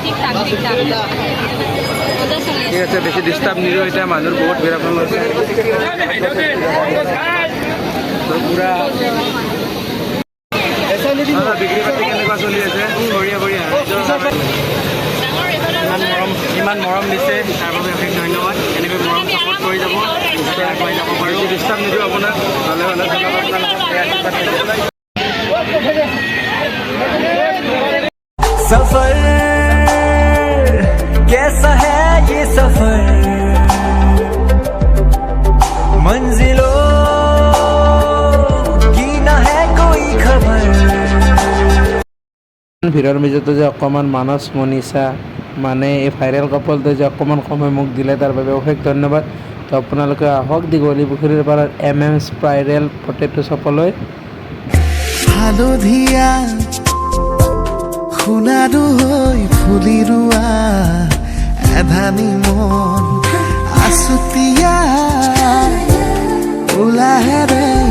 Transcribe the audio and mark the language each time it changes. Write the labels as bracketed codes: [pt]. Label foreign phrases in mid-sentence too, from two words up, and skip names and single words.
[as] ঠিক আছে বেছি ডিষ্টাৰ্ব নিদিওঁ এতিয়া মানুহৰ বহুত ভিৰ আপোনালোক পুৰা বিক্ৰী বাতি কেনেকুৱা চলি আছে? বঢ়িয়া বঢ়িয়া ইমান মৰম দিছে তাৰ বাবে অশেষ ধন্যবাদ। এনেকৈ মৰম ছাপোৰ্ট কৰি যাব আগুৱাই যাব পাৰোঁ। ডিষ্টাৰ্ব নিদিওঁ আপোনাক ভালে ভালে [hi] सफर कैसा है ये सफर मंजिलों की ना है कोई खबर। [as] ভিৰৰ মাজতো যে অকণমান মানস মনিষা মানে এই ভাইৰেল কাপোলটো যে অকণমান সময় মোক দিলে তাৰ বাবে অশেষ ধন্যবাদ। তো আপোনালোকে আহক দীঘলী পুখুৰীৰ পাৰত স্পাইৰেল পটেটো শ্বপলৈ। হালধীয়া সোণাৰু হৈ ফুলি ৰোৱা এধানি মন আছুতীয়া ওলাহেৰে